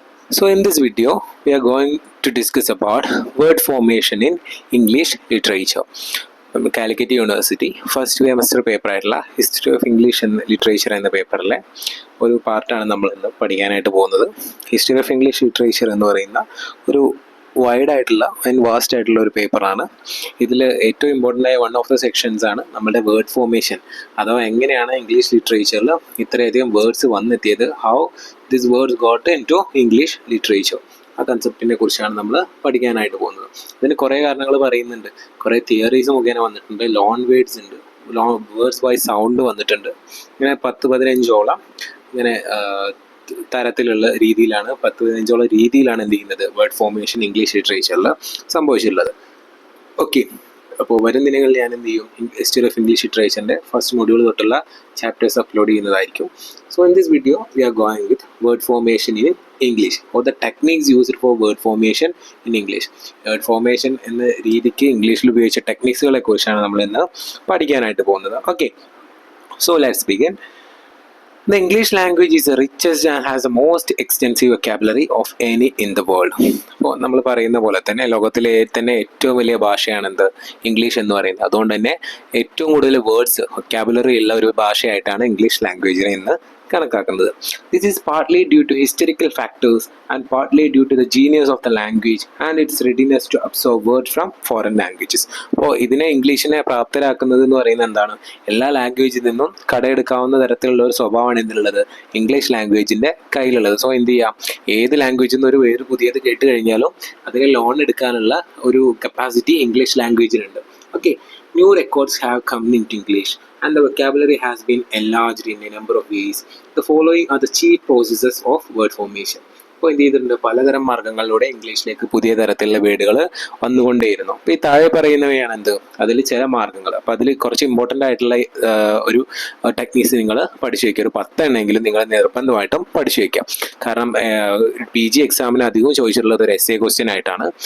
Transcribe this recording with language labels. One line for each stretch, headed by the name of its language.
English: So in this video we are going to discuss about word formation in English literature.
Malayalam: Calicut university first semester പേപ്പറായിട്ടുള്ള history of English and literature എന്ന പേപ്പറിലെ ഒരു പാർട്ടാണ് നമ്മൾ ഇന്ന് പഠിക്കാനായിട്ട് പോകുന്നത്. History of English literature എന്ന് പറയുന്ന ഒരു വൈഡ് ആയിട്ടുള്ള ആൻഡ് വാസ്റ്റ് ആയിട്ടുള്ള ഒരു പേപ്പറാണ്. ഇതിൽ ഏറ്റവും ഇമ്പോർട്ടൻ്റ് ആയ
English: one of the sections
Malayalam: ആണ് നമ്മുടെ വേർഡ് ഫോർമേഷൻ, അഥവാ എങ്ങനെയാണ് ഇംഗ്ലീഷ് ലിറ്ററേച്ചറിൽ ഇത്രയധികം words വന്നെത്തിയത്,
English: How this words got into English literature.
Malayalam: ആ കൺസെപ്റ്റിനെ കുറിച്ചാണ് നമ്മൾ പഠിക്കാനായിട്ട് പോകുന്നത്. ഇതിന് കുറേ കാരണങ്ങൾ പറയുന്നുണ്ട്, കുറേ തിയറീസ് മുഖേന വന്നിട്ടുണ്ട്, ലോൺ വേർഡ്സ് ഉണ്ട്, വേർഡ്സ് ബൈ സൗണ്ട് വന്നിട്ടുണ്ട്. ഇങ്ങനെ 10-15ഓളം ഇങ്ങനെ തരത്തിലുള്ള രീതിയിലാണ് 10-15ഓളം രീതിയിലാണ് എന്ത് ചെയ്യുന്നത് വേർഡ് ഫോർമേഷൻ ഇംഗ്ലീഷ് ലിറ്ററേച്ചറിൽ സംഭവിച്ചിട്ടുള്ളത്. ഓക്കെ, അപ്പോൾ വരും ദിനങ്ങളിൽ ഞാൻ എന്ത് ചെയ്യും history of English ലിറ്ററേച്ചറിൻ്റെ first module തൊട്ടുള്ള ചാപ്റ്റേഴ്സ് അപ്ലോഡ് ചെയ്യുന്നതായിരിക്കും.
English: So in this video we are going with word formation in English or the techniques used for word formation in English.
Malayalam: Word formation എന്ന രീതിക്ക് ഇംഗ്ലീഷിൽ ഉപയോഗിച്ച ടെക്നിക്സുകളെ കുറിച്ചാണ് നമ്മൾ ഇന്ന് പഠിക്കാനായിട്ട് പോകുന്നത്.
English: Okay, so let's begin. The English language is the richest and has the most extensive vocabulary of any in the world.
Malayalam: അപ്പോൾ നമ്മൾ പറയുന്ന പോലെ തന്നെ ലോകത്തിലെ തന്നെ ഏറ്റവും വലിയ ഭാഷയാണ് എന്ത് ഇംഗ്ലീഷ് എന്ന് പറയുന്നത്. അതുകൊണ്ട് തന്നെ ഏറ്റവും കൂടുതൽ വേർഡ്സ് വൊക്കാബുലറി ഉള്ള ഒരു ഭാഷയായിട്ടാണ് ഇംഗ്ലീഷ് ലാംഗ്വേജിനെ ഇന്ന് കണക്കാക്കുന്നത്.
English: This is partly due to historical factors and partly due to the genius of the language and its readiness to absorb word from foreign languages.
Malayalam: അപ്പോൾ ഇതിനെ ഇംഗ്ലീഷിനെ പ്രാപ്തരാക്കുന്നത് എന്ന് പറയുന്നത് എന്താണ്, എല്ലാ ലാംഗ്വേജിൽ നിന്നും കടയെടുക്കാവുന്ന തരത്തിലുള്ള ഒരു സ്വഭാവമാണ് എന്തുള്ളത് ഇംഗ്ലീഷ് ലാംഗ്വേജിൻ്റെ കയ്യിലുള്ളത്. സോ എന്ത് ചെയ്യാം, ഏത് ലാംഗ്വേജിൽ നിന്ന് ഒരു വേർഡ് പുതിയത് കേട്ട് കഴിഞ്ഞാലും അതിനെ ലോൺ എടുക്കാനുള്ള ഒരു capacity English ലാംഗ്വേജിനുണ്ട്.
English: Okay, new records have come into English and the vocabulary has been enlarged in a number of ways. The following are the chief processes of word formation.
Malayalam: അപ്പോൾ എന്ത് ചെയ്തിട്ടുണ്ട്, പലതരം മാർഗങ്ങളിലൂടെ ഇംഗ്ലീഷിലേക്ക് പുതിയ തരത്തിലുള്ള വേർഡുകൾ വന്നുകൊണ്ടേയിരുന്നു. അപ്പോൾ ഈ താഴെ പറയുന്നവയാണ് എന്ത്, അതിൽ ചില മാർഗങ്ങൾ. അപ്പോൾ അതിൽ കുറച്ച് ഇമ്പോർട്ടൻ്റ് ആയിട്ടുള്ള ഒരു ടെക്നീക്സ് നിങ്ങൾ പഠിച്ചു വയ്ക്കുക. ഒരു 10 എണ്ണെങ്കിലും നിങ്ങൾ നിർബന്ധമായിട്ടും പഠിച്ചു വയ്ക്കാം. കാരണം PG എക്സാമിന് അധികവും ചോദിച്ചിട്ടുള്ളത് ഒരു essay ക്വസ്റ്റ്യൻ ആയിട്ടാണ്.